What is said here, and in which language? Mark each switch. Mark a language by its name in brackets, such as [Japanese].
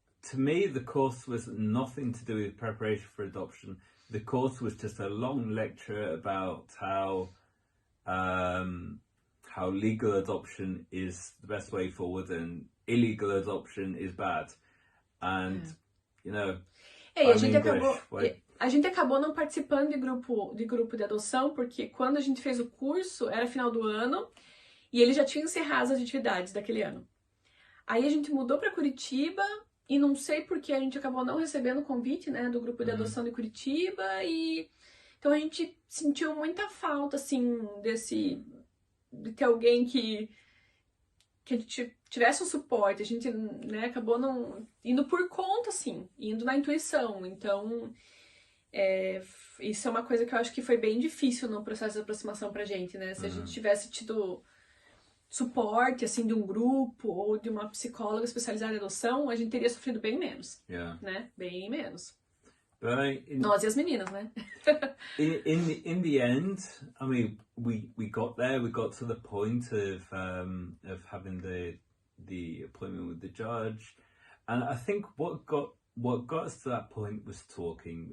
[English] To me, the course was nothing to do with preparation for adoption. The course was just a long lecture about how legal adoption is the best way forward and illegal adoption is bad. And, you know, [Portuguese] e a gente acabou não participando de grupo de adoção, porque quando a gente fez o curso, era final do ano, e ele já tinha encerrado as atividades daquele ano. Aí a gente mudou para Curitiba, e não sei porque a gente acabou não recebendo o convite, né, do grupo de adoção de Curitiba, e então a gente sentiu muita falta, assim, de ter alguém que a gente tivesse um suporte, a gente, né, acabou não indo por conta, assim, indo na intuição. Então, isso é uma coisa que eu acho que foi bem difícil no processo de aproximação pra gente, né? Se a gente tivesse tido suporte, assim, de um grupo ou de uma psicóloga especializada em adoção, a gente teria sofrido bem menos, né? Bem menos. Nós e as meninas, né? [English] in the end, I mean, we got there. We got to the point of having the appointment with the judge, and I think what got us to that point was talking.